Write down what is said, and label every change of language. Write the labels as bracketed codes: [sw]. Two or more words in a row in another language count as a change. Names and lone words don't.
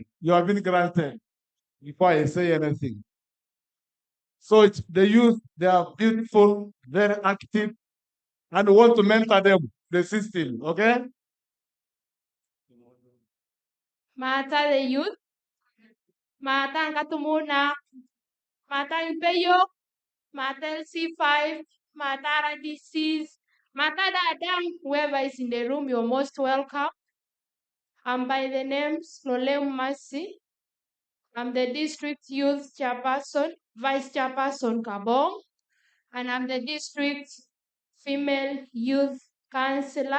[en] You have been granted before I say anything. So it's the youth, they are beautiful, very active, and we want to mentor them, the system, okay? Mata the youth, Mata Ngatumuna, Mata Impeyo, Mata LC5, Mata RDCs, Mata Dadam, whoever is in the room, you're most welcome. I'm by the name Nolem Mercy. I'm the district youth chairperson, vice chairperson Kabong, and I'm the district female youth counselor.